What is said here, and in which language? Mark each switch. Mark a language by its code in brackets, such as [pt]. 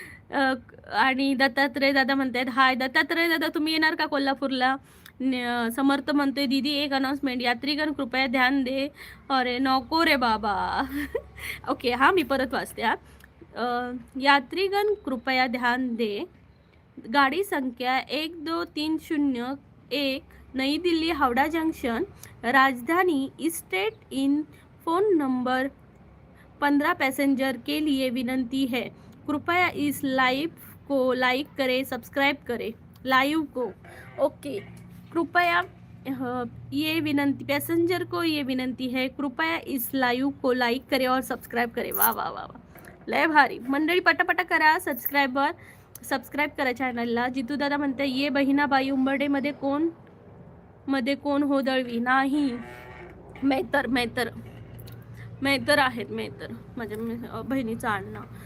[mr] आणि दत्तात्रय दादा म्हणतात हाय. दत्तात्रय दादा तुम्ही येणार का कोल्हापूरला? समर्थ म्हणतोय दीदी एक अनाउन्समेंट, [hi] यात्रीगण कृपया ध्यान दे. [mr] अरे नको रे बाबा. ओके हां, मी परत वाचते. [hi] यात्रीगण कृपया ध्यान दे. गाड़ी संख्या 12301 नई दिल्ली हावड़ा जंक्शन राजधानी state in phone number 15 passenger के लिए विनंती है, कृपया इस लाइव को लाइक करें, सब्सक्राइब करें लाइव को. ओके, कृपया ये विनंती, पैसेंजर को ये विनंती है, कृपया इस लाइव को लाइक करें और सब्सक्राइब करें. वाह वाह वाह वाह, लय भारी. [mr] मंडळी पटापटा करा सबस्क्राईब करा चॅनलला. जितू दादा म्हणते ये बहिणाबाई उंबर्डेमध्ये कोण हो दळवी नाही. मेहतर मेहतर मेहतर आहेत मेहतर माझ्या बहिणीचं आडनाव.